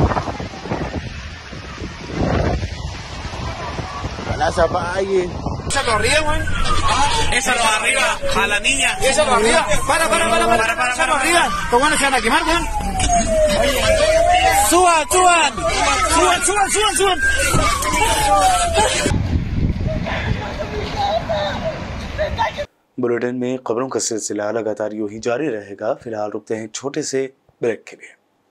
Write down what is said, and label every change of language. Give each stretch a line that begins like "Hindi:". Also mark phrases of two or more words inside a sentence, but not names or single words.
Spanish: Ojalá se apague. Échalo arriba, güey. Échalo arriba a la niña. Échalo arriba. Para. Échalo arriba. Estos buenos se van a quemar, güey. Suban.
Hindi: बुलेटिन में खबरों का सिलसिला लगातार यूं ही जारी रहेगा। फिलहाल रुकते हैं एक छोटे से ब्रेक के लिए।